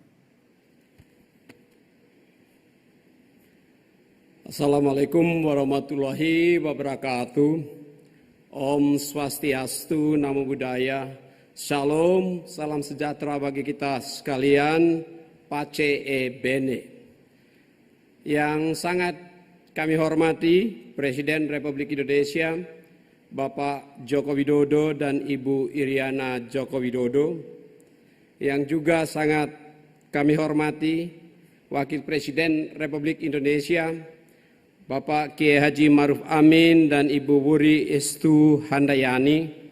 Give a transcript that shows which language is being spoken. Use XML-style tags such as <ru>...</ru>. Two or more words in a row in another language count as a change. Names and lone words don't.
<ar>Assalamualaikum warahmatullahi wabarakatuh.</ar> <sa>Om Swastiastu,</sa> <pi>Namo Buddhaya.</pi> <id>Shalom, salam sejahtera bagi kita sekalian.</id> <it>Pace e bene.</it> <id>Yang sangat kami hormati Presiden Republik Indonesia Bapak Joko Widodo dan Ibu Iriana Joko Widodo, yang juga sangat kami hormati Wakil Presiden Republik Indonesia Bapak Kiai Haji Ma'ruf Amin dan Ibu Wuri Estu Handayani,</id>